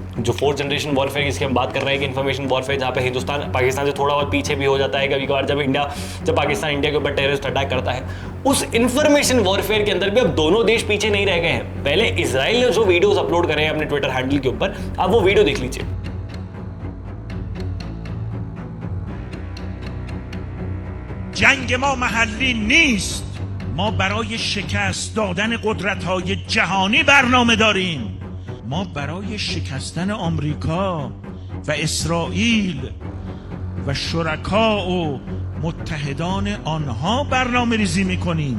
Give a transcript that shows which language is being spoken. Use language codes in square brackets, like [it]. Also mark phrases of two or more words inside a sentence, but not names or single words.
[hi] जो 4th [en] generation warfare [hi] जिसकी हम बात कर रहे हैं कि [en] information warfare, [hi] जहाँ पे हिंदुस्तान पाकिस्तान से थोड़ा बहुत पीछे भी हो जाता है कभी कभार, जब पाकिस्तान इंडिया के ऊपर [en] terrorist attack [hi] करता है, उस [en] information warfare [hi] के अंदर भी अब दोनों देश पीछे नहीं रह गए हैं। पहले इजराइल ने जो [en] videos upload [hi] करे हैं अपने ट्विटर हैंडल के ऊपर, आप वो वीडियो देख लीजिए। [fa] جنگ ما محلی نیست. ما برای شکست دادن قدرت‌های جهانی برنامه داریم. ما برای شکستن آمریکا و اسرائیل و شرکا و متحدان آنها برنامه ریزی می‌کنیم.